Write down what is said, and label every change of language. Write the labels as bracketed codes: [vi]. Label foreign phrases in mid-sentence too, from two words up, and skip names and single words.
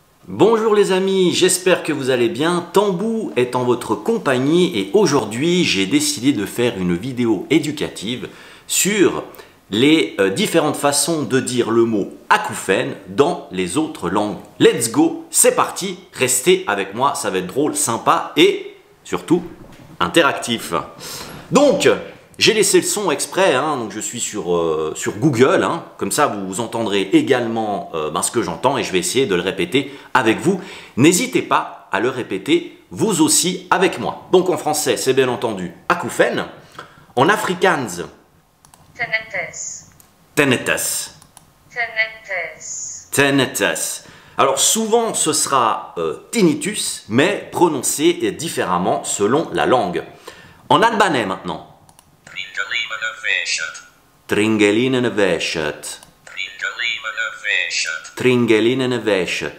[fr] Bonjour les amis, j'espère que vous allez bien. Tambou est en votre compagnie et aujourd'hui j'ai décidé de faire une vidéo éducative sur les différentes façons de dire le mot acouphène dans les autres langues. [en] Let's go, [fr] c'est parti, restez avec moi, ça va être drôle, sympa et surtout interactif. Donc, j'ai laissé le son exprès, donc je suis sur Google, comme ça vous entendrez également ce que j'entends et je vais essayer de le répéter avec vous. N'hésitez pas à le répéter vous aussi avec moi. Donc en français, c'est bien entendu acouphène. En afrikaans, tinnitus. tinnitus. Tinnitus. Tinnitus. Alors souvent ce sera tinnitus, mais prononcé différemment selon la langue. En albanais maintenant. Tringelinenveset. Tringelinenveset.